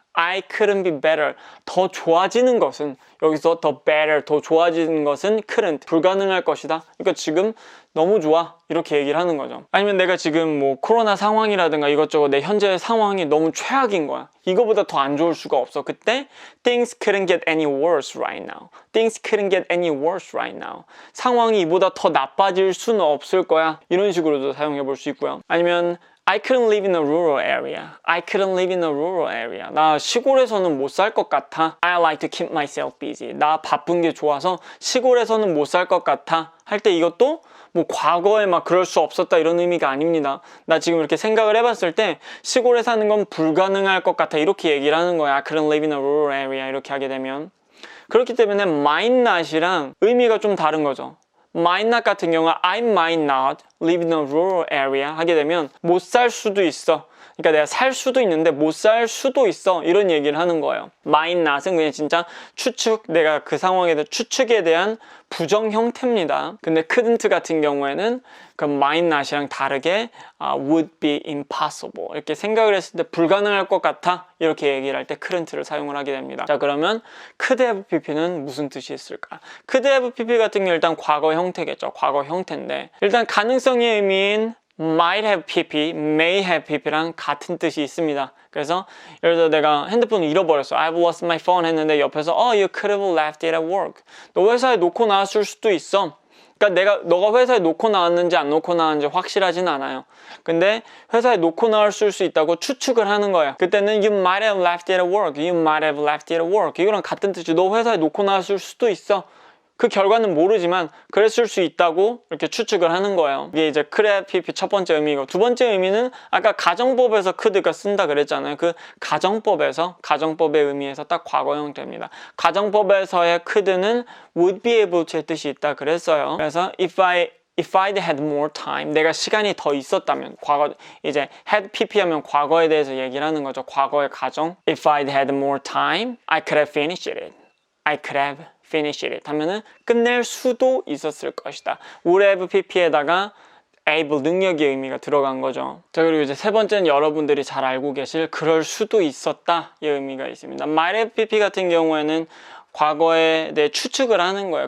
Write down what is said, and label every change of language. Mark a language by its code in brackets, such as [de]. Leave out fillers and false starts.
[en] I couldn't be better. [ko] 더 좋아지는 것은, 여기서 더 better, 더 좋아지는 것은 couldn't, 불가능할 것이다. 그러니까 지금 너무 좋아, 이렇게 얘기를 하는 거죠. 아니면 내가 지금 뭐 코로나 상황이라든가 이것저것 내 현재 상황이 너무 최악인 거야. 이거보다 더 안 좋을 수가 없어. 그때 [en] things couldn't get any worse right now. Things couldn't get any worse right now. [ko] 상황이 이보다 더 나빠질 수는 없을 거야. 이런 식으로도 사용해 볼 수 있고요. [en] 아니면 I couldn't live in a rural area. I couldn't live in a rural area. [ko] 나 시골에서는 못 살 것 같아. [en] I like to keep myself busy. [ko] 나 바쁜 게 좋아서 시골에서는 못 살 것 같아. 할 때 이것도 뭐 과거에 막 그럴 수 없었다 이런 의미가 아닙니다. 나 지금 이렇게 생각을 해봤을 때 시골에 사는 건 불가능할 것 같아. 이렇게 얘기를 하는 거야. [en] I couldn't live in a rural area. [ko] 이렇게 하게 되면. 그렇기 때문에 might not이랑 의미가 좀 다른 거죠. might not 같은 경우 [en] I might not live in a rural area [ko] 하게 되면 못 살 수도 있어. 그러니까 내가 살 수도 있는데 못 살 수도 있어. 이런 얘기를 하는 거예요. might not은 그냥 진짜 추측, 내가 그 상황에 대한 추측에 대한 부정 형태입니다. 근데 couldn't 같은 경우에는 그 might not이랑 다르게 [en] would be impossible [ko] 이렇게 생각을 했을 때 불가능할 것 같아. 이렇게 얘기를 할 때 couldn't를 사용을 하게 됩니다. 자, 그러면 could have pp는 무슨 뜻이 있을까? could have pp 같은 경우 일단 과거 형태겠죠. 과거 형태인데 일단 가능성의 의미인 might have pp, may have pp랑 같은 뜻이 있습니다. 그래서 예를 들어 내가 핸드폰을 잃어버렸어. [en] I've lost my phone [ko] 했는데 옆에서 [en] you could have left it at work. [ko] 너 회사에 놓고 나왔을 수도 있어. 그러니까 너가 회사에 놓고 나왔는지 안 놓고 나왔는지 확실하진 않아요. 근데 회사에 놓고 나왔을 수 있다고 추측을 하는 거야. 그때는 [en] you might have left it at work. You might have left it at work. [ko] 이거랑 같은 뜻이 너 회사에 놓고 나왔을 수도 있어. 그 결과는 모르지만 그랬을 수 있다고 이렇게 추측을 하는 거예요. 이게 이제 could have pp 첫 번째 의미고, 두 번째 의미는 아까 가정법에서 could가 쓴다 그랬잖아요. 그 가정법의 의미에서 딱 과거 형태입니다. 가정법에서의 could는 would be able to의 뜻이 있다 그랬어요. 그래서 [en] if I'd had more time, [ko] 내가 시간이 더 있었다면, 과거 이제 had pp 하면 과거에 대해서 얘기를 하는 거죠. 과거의 가정. [en] If I'd had more time, I could have finished it. I could have finish it [ko] 하면은 끝낼 수도 있었을 것이다. would have pp에다가 able 능력의 의미가 들어간 거죠. 자, 그리고 이제 세 번째는 여러분들이 잘 알고 계실 그럴 수도 있었다 이 의미가 있습니다. might have pp 같은 경우에는 과거에 대해 추측을 하는 거야.